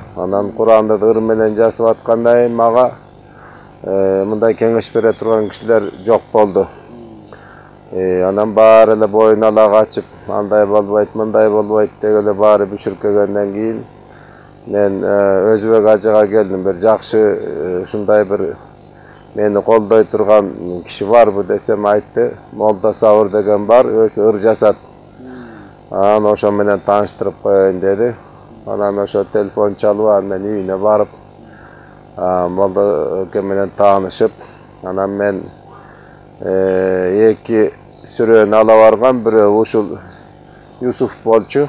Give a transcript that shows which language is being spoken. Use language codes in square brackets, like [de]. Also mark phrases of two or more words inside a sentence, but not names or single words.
[ky] Анан Куранды ыр менен жазып аткандай мага мындай кеңеш бере турган кишилер жок болду. Анан баары эле боюн ала качып, андай болбойт, мындай болбойт деп эле баары бүшүркөгөндөн кийин мен Өзбек ажыга келдим. Бир жакшы ушундай бир мени колдой турган киши барбы десем айтты. Молда Сауыр деген бар, өзү ыр жасат. Анан ошо менен тааныштырып коеюн деди. Анан ошо телефон чалып, анан мен үйүнө барып, Молда эке менен таанышып, анан мен эки сүрөнү ала баргам, бирөө ушул Юсуф болчу.